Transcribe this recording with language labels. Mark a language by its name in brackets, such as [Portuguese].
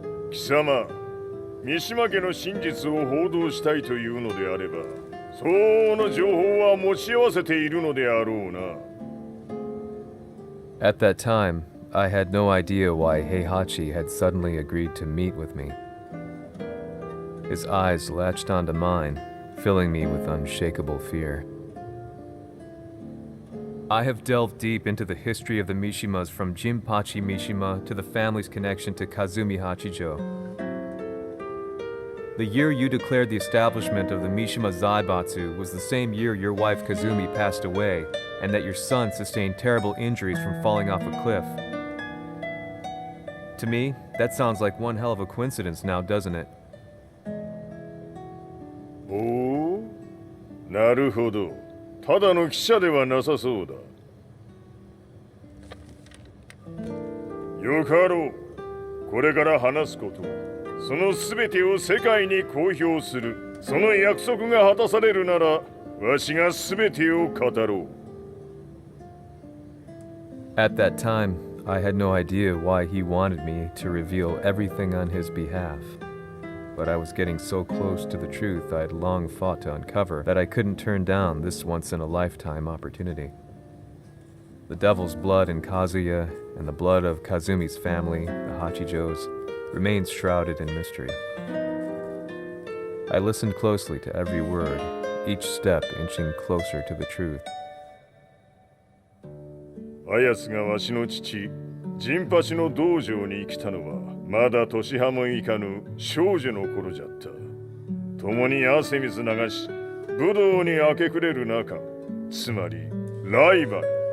[Japanese] Kisama, 三島家の真実を報道したいというのであれば、相応の情報は持ち合わせているのであろうな。 [English] At that time, I had no idea why Heihachi had suddenly agreed to meet with me. His eyes latched onto mine, filling me with unshakable fear. I have delved deep into the history of the Mishimas from Jinpachi Mishima to the family's connection to Kazumi Hachijo. The year you declared the establishment of the Mishima Zaibatsu was the same year your wife Kazumi passed away, and that your son sustained terrible injuries from falling off a cliff. To me, that sounds like one hell of a coincidence now, doesn't it? [Japanese] おお、なるほど。ただの記者ではなさそうだ。よかろう。これから話すことは、そのすべてを世界に公表する。その約束が果たされるなら、わしがすべてを語ろう。 [English] At that time, I had no idea why he wanted me to reveal everything on his behalf. But I was getting so close to the truth I'd long fought to uncover that I couldn't turn down this once-in-a-lifetime opportunity. The devil's blood in Kazuya and the blood of Kazumi's family, the Hachijos, remains shrouded in mystery. I listened closely to every word, each step inching closer to the truth. [Japanese] あやつがわしの父、陣八の道場に来たのは、まだ年端もいかぬ少女の頃じゃった。共に汗水流し、武道に明け暮れる中、つまりライバル。